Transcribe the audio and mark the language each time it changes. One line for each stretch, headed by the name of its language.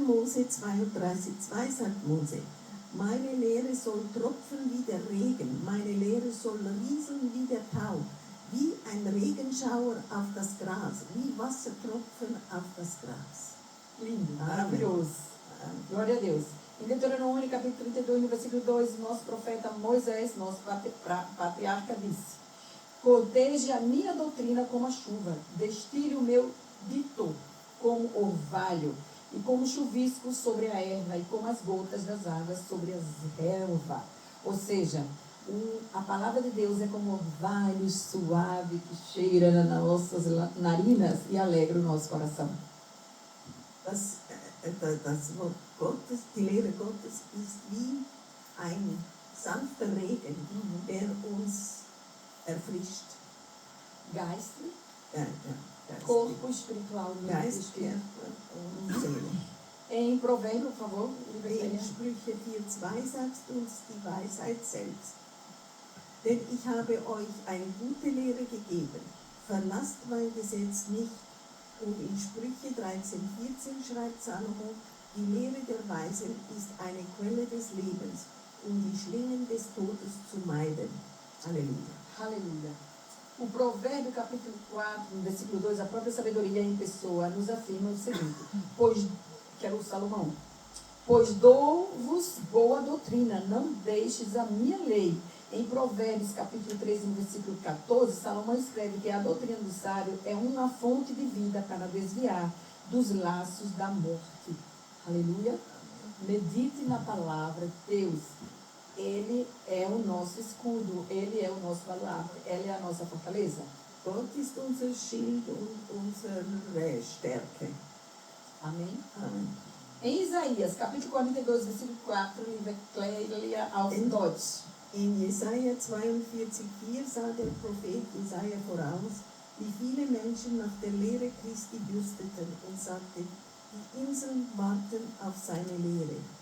German: Mose 32,2 sagt Mose, meine Lehre soll tropfen wie der Regen, meine Lehre soll rieseln wie der Tau, wie ein Regenschauer auf das Gras, wie Wassertropfen auf das Gras.
Portuguese: Lindo, Amém. maravilhoso. Glória a Deus. Em Deuteronômio, capítulo 32, no versículo 2, nosso profeta Moisés, nosso patriarca, disse: Corteje a minha doutrina como a chuva, destile o meu dito como orvalho, e como chuvisco sobre a erva, e como as gotas das águas sobre as relvas. Ou seja, a palavra de Deus é como orvalho suave que cheira nas nossas narinas e alegra o nosso coração.
German: Das Wort Gottes, die Lehre Gottes ist wie ein sanfter Regen, der uns erfrischt. Geist, Geist,
Portuguese: corpo espiritual,
German: Geist, und Seele.
Portuguese: Em Provérbio, por favor.
German: In Sprüche 4,2 sagt uns die Weisheit selbst. Denn ich habe euch eine gute Lehre gegeben. Verlasst mein Gesetz nicht. Und in Sprüche 13,14 schreibt Salomo, die Lehre der Weisen ist eine Quelle des Lebens, um die Schlingen des Todes zu meiden.
Portuguese: Aleluia. Aleluia. O Provérbio, capítulo 4, no versículo 2, a própria sabedoria em pessoa nos afirma o seguinte, que era o Salomão, pois dou-vos boa doutrina, não deixes a minha lei. Em Provérbios, capítulo 13, no versículo 14, Salomão escreve que a doutrina do sábio é uma fonte de vida para desviar dos laços da morte. Aleluia. Medite na palavra de Deus. Ele é o nosso escudo, ele é o nosso baluarte, ele é a nossa fortaleza.
German: Gott ist unser Schild und unsere Stärke.
Portuguese: Amém?
German: Amen.
Portuguese: Em Isaías, capítulo 42, versículo 4, leia
German: auf Deutsch. In Jesaja 42,4 sah der Prophet Jesaja voraus, wie viele Menschen nach der Lehre Christi dürsteten und sagte, die Inseln warten auf seine Lehre.